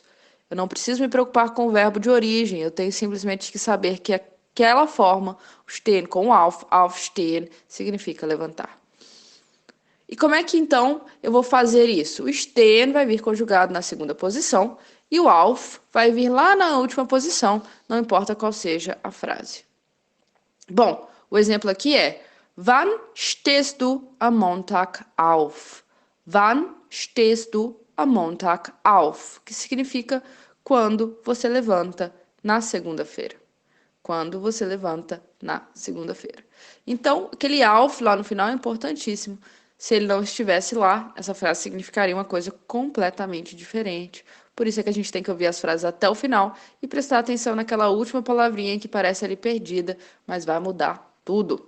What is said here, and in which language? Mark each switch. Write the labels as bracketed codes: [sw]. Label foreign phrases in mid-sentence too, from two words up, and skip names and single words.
[pt] Eu não preciso me preocupar com o verbo de origem. Eu tenho simplesmente que saber que aquela forma, o stehen com o aufstehen, significa levantar. E como é que então eu vou fazer isso? O stehen vai vir conjugado na segunda posição e o auf vai vir lá na última posição, não importa qual seja a frase. Bom, o exemplo aqui é: [de] Wann stehst du am Montag auf? Wann stehst du am Montag auf? [pt] Que significa quando você levanta na segunda-feira. Quando você levanta na segunda-feira. Então, aquele auf lá no final é importantíssimo. Se ele não estivesse lá, essa frase significaria uma coisa completamente diferente. Por isso é que a gente tem que ouvir as frases até o final e prestar atenção naquela última palavrinha que parece ali perdida, mas vai mudar tudo.